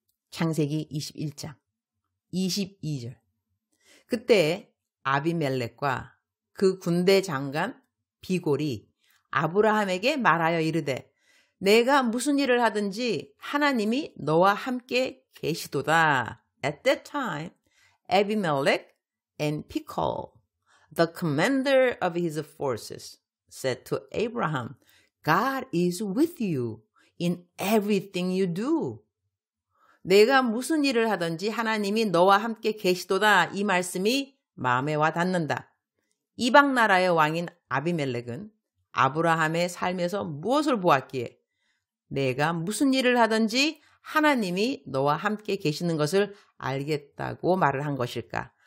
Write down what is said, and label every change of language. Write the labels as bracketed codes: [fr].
[ko] 창세기 21장 22절. 그때 아비멜렉과 그 군대 장관 비골이 아브라함에게 말하여 이르되 내가 무슨 일을 하든지 하나님이 너와 함께 계시도다. [en] At that time, Abimelech and Phicol, the commander of his forces, said to Abraham, God is with you in everything you do. [ko] 내가 무슨 일을 하든지 하나님이 너와 함께 계시도다. 이 말씀이 마음에 와 닿는다. 이방 나라의 왕인 아비멜렉은 아브라함의 삶에서 무엇을 보았기에 내가 무슨 일을 하든지 하나님이 너와 함께 계시는 것을 알겠다고 말을 한 것일까?